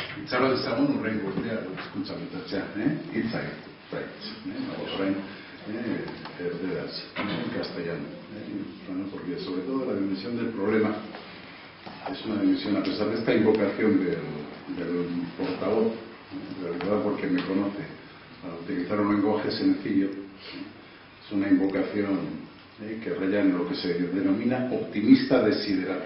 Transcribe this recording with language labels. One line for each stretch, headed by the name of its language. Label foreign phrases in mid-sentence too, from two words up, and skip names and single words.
Basque: Txarra un rengo, escucha, hitza orain, erderaz,
Spanish: en castellano, porque sobre todo la dimensión del problema es una dimensión, a pesar de esta invocación del portavoz, de verdad porque me conoce, para utilizar un lenguaje sencillo, es una invocación que raya en lo que se denomina optimista desiderato.